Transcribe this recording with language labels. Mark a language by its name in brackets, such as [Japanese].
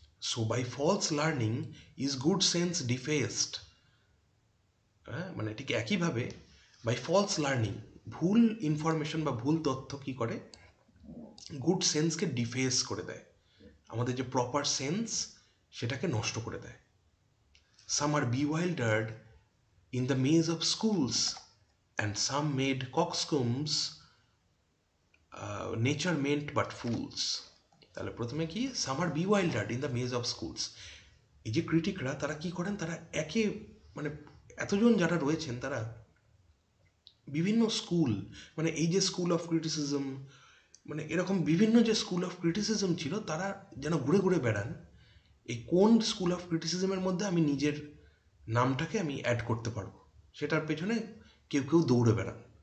[English] So by false learning is good sense defaced. [Bangla] হ্যাঁ, মানে ঠিক একইভাবে [English] by false learning, [Bangla] ভুল ইনফরমেশন বা ভুল তথ্য কি করে? গুড সেন্সকে ডিফেস করে দেয়, আমাদের যে প্রপার সেন্স সেটাকে নষ্ট করে দেয়। [English] Some are bewildered in the maze of schools and some made coxcombs, nature meant but fools. [Bangla] তাহলে প্রথমে কি, [English] some are bewildered in the maze of schools, [Bangla] এই যে ক্রিটিকরা তারা কি করেন, তারা একে মানে এতজন যারা রয়েছেন তারা বিভিন্ন স্কুল, মানে এই যে স্কুল অফ ক্রিটিসিজম, মানে এরকম বিভিন্ন যে স্কুল অফ ক্রিটিসিজম ছিল তারা যেন ঘুরে ঘুরে বেড়ান এই কোন স্কুল অফ ক্রিটিসিজমের মধ্যে আমি নিজের নামটাকে আমি অ্যাড করতে পারবো সেটার পেছনে কেউ কেউ দৌড়ে বেড়ান।